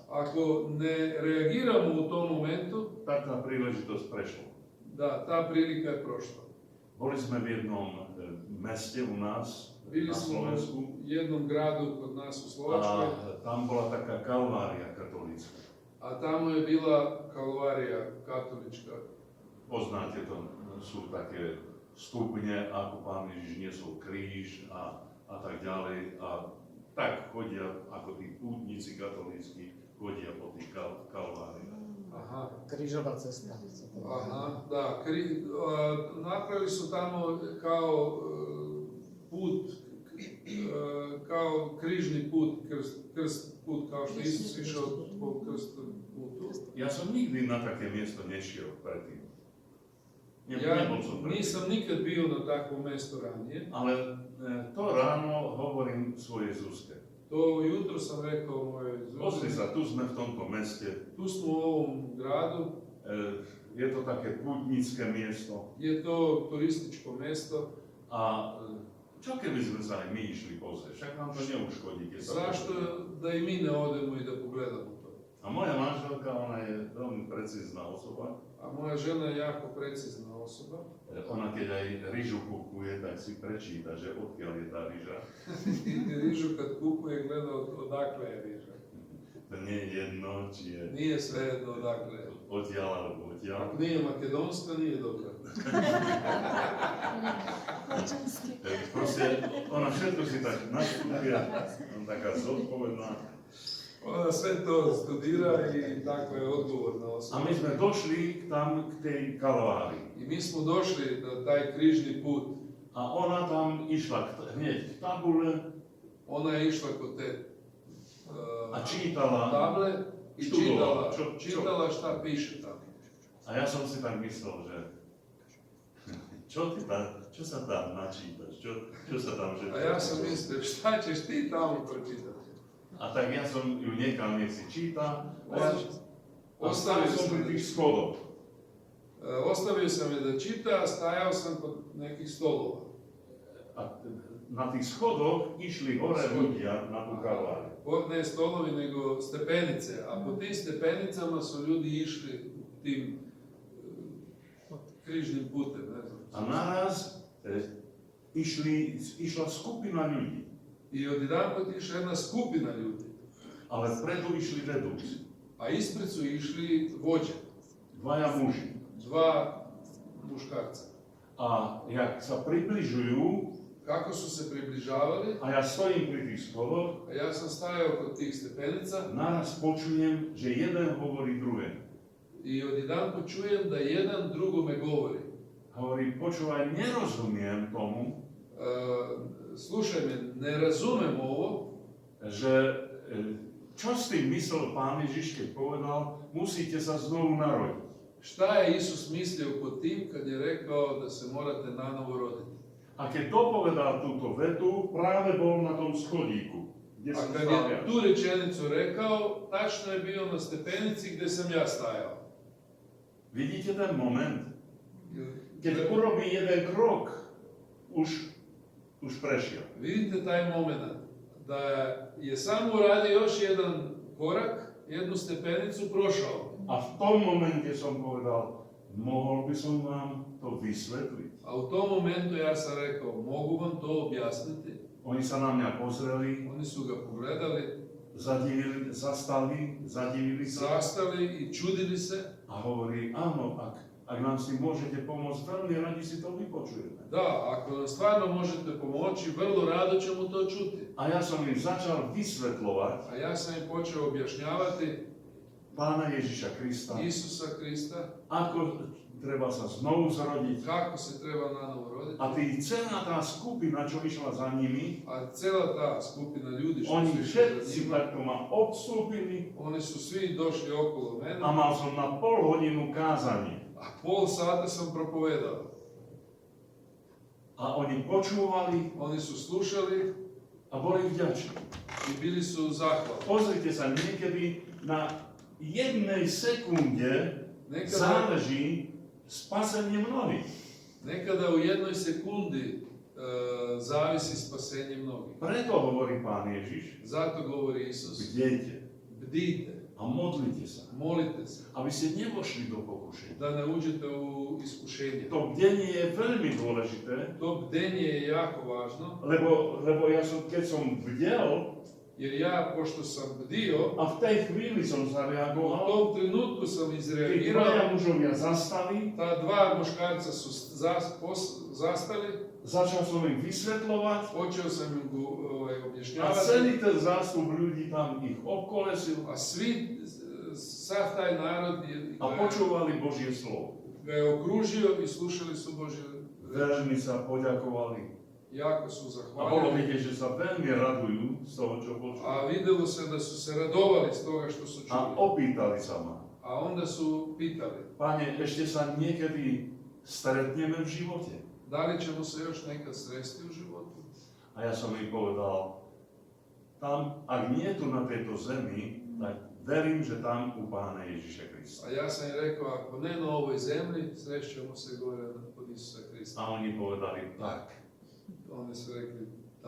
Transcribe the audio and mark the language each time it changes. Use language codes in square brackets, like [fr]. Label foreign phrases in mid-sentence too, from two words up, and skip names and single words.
[sr] Ako ne reagiramo u tom momentu, [sk] tak tá príležitosť prešla. [sr] da, ta prilika je prošla. [sk] Boli sme v jednom meste u nás [sr] Bili [sk] na [sr] smo [sk] Slovensku [sr] u jednom gradu kod nas u [sk] a [sr] Slovačkoj, [sk] tam bola taká kalvária katolícka. [sr] a tamo je bila kalvarija katolička. [sk] Poznáte to, sú také stupne, ako Pán Ježiš niesol kríž a tak ďalej. A tak chodia, ako tí pútnici katolícky, chodia po tých kalváriách. Aha. Krížová cesta. sa to volá. [sr] Aha, da, napravili su tamo kao put, kao križni put, krst put, kao što Isus išao po krstnom putu. [sk] Ja som nikdy na také miesto nešiel predtým. [sr] Ja [sk] Nebol som predtým. [sr] nisam nikad bio na takvom mestu ranije. [sk] Ale to ráno hovorím svojej Zuzke. [sr] To jutro sam rekao mojoj [sk] Pozri [sr] Zuzi, [sk] sa, tu sme v tomto meste. [sr] tu smo u ovom gradu, [sk] Je to také pútnické miesto. [sr] je to turističko mesto. [sk] A čo keby sme sa aj my išli pozrieť? Však nám to neuškodí, keď sa [sr] Zašto [sk] pozrieme. [sr] da i mi ne odemo i da pogledamo to? [sk] A moja manželka, ona je veľmi precízna osoba. [sr] A moja žena je jako precizna osoba. [sk] Ona keď aj ryžu kupuje, tak si prečíta, že odkiaľ je tá ryža. [sr] Rižu kad kupuje gleda odakle je riža. [sk] To nie je jedno, či je [sr] Nije svejedno odakle je. [sk] odtiaľ alebo odtiaľ. [sr] Ako nije makedonska, nije dobra. [sk] Proste ona všetko si tak naštuduje, on taká zodpovedná. [sr] Ona sve to studira i tako je odgovorna [sk] A [sr] osoba. [sk] my sme došli tam k tej kalvárii. [sr] I mi smo došli na taj križni put. [sk] A ona tam išla hneď k tabule [sr] Ona je išla kod te [sk] a čítala. [sr] table i [sk] Študovala. [sr] čitala šta piše tamo. [sk] A ja som si tak myslel, že čo sa tam načítaš? Čo sa tam všetko... [sr] A ja sam mislio šta ćeš ti tamo pročitati? [sk] A tak ja som ju niekam nech si číta. [sr] Ostavio [sk] Ostavil som [sr] sam [sk] pri [sr] je [sk] tých schodoch. [sr] ostavio sam je da čita, a stajao sam kod nekih stolova. [sk] A na tých schodoch išli hore ľudia na tú kalváriu. [sr] Ne stolovi, nego stepenice. A po tim stepenicama su ljudi išli tim križnim putem, ne znam. [sk] A naraz išla skupina ľudí. [sr] I odjedanput išla jedna skupina ljudi, [sk] Ale vpredu išli vedúci. [sr] a ispred su išli vođe, [sk] Dvaja muži. [sr] dva muškarca. [sk] A jak sa približujú, [sr] Kako su se približavali, [sk] a ja stojím pri tých schodoch, [sr] a ja sam stajao kod tih stepenica [sk] naraz počujem, že jeden hovorí druhému. [sr] i odjedanput čujem da jedan drugome govori. [sk] Hovorí, počúvaj, nerozumiem tomu, [sr] Slušaj me, ne razumem ovo, [sk] že čo s tým myslel Pán Ježiš, keď povedal, musíte sa znovu narodiť. [sr] šta je Isus mislio pod tim kad je rekao da se morate nanovo roditi. [sk] A keď dopovedal túto vetu, práve bol na tom schodíku, kde [sr] A [sk] som [sr] kad [sk] stál [sr] je [sk] ja. [sr] tu rečenicu rekao, tačno je bio na stepenici gdje sam ja stajao. [sk] Vidíte ten moment? Keď urobí jeden krok, už prešiel. [sr] Vidite taj moment da je samo uradio još jedan korak, jednu stepenicu prošao. [sk] A v tom momente som povedal, mohol by som vám to vysvetliť. [sr] A u tom momentu ja sam rekao, mogu vam to objasniti? [sk] Oni sa na mňa pozreli, [sr] Oni su ga pogledali, [sk] zadivili sa [sr] zastali i čudili se. [sk] a hovorí, áno, ak nám si môžete pomôcť, veľmi radi si to vypočujeme. [sr] Da, ako nam stvarno možete pomoći, vrlo rado ćemo to čuti. [sk] A ja som im začal vysvetľovať [sr] A ja sam im počeo objašnjavati [sk] Pána Ježiša Krista, [sr] Isusa Krista, [sk] ako treba sa znovu zrodiť. [sr] kako se treba nanovo roditi. [sk] A celá tá skupina, čo išla za nimi, [sr] A cijela ta skupina ljudi što oni su išli za [sk] všetci [sr] njima, [sk] takto ma obstúpili [sr] oni su svi došli okolo mene, [sk] a mal som na pol hodinu kázanie. [sr] a pol sata sam propovedao. [sk] A oni počúvali [sr] Oni su slušali [sk] a boli vďační. [sr] i bili su zahvalni. [sk] Pozrite sa, niekedy na jednej sekunde [sr] Nekada, [sk] záleží spasenie mnohých. [sr] nekada u jednoj sekundi zavisi spasenje mnogih. [sk] Preto hovorí Pán Ježiš, [sr] Zato govori Isus, [sk] bdejte [sr] bdite, [sk] a modlite sa, [sr] molite se, [sk] aby ste nevošli do pokušenia. [sr] da ne uđete u iskušenje. [sk] To bdenie je veľmi dôležité, [sr] To bdenje je jako važno, [sk] lebo ja som, keď som bdel, [sr] jer ja, pošto sam bdio, [sk] a v tej chvíli som [sr] u [sk] zareagoval, [sr] tom trenutku sam [sk] tí [sr] izreagirao, [sk] dvaja mužovia zastali, [sr] ta dva muškarca su zastali, [sk] začal som im vysvetľovať [sr] počeo sam im [sk] a [sr] objašnjavati, [sk] celý ten zástup ľudí tam ich obkolesil [sr] a sav taj narod [sk] a počúvali Božie slovo. [sr] ga je okružio i slušali su Božje reči. [sk] Veľmi sa poďakovali [sr] Jako su [sk] a bolo [sr] zahvalili, [sk] vidieť, že sa veľmi radujú z toho, čo počuli. [sr] a videlo se da su se radovali s toga što su [sk] A [sr] čuli. [sk] opýtali sa ma, [sr] A onda su pitali, [sk] Pane, ešte sa niekedy stretneme v živote? [sr] da li ćemo se još nekad sresti u životu? [sk] A ja som im povedal, tam, ak nie tu na tejto zemi, tak verím, že tam u Pána Ježiša Krista. [sr] A ja sam im rekao, ako ne na ovoj zemlji, srešćemo se gore kod Isusa Krista. [sk] A oni povedali tak. [sr] Oni su rekli tako.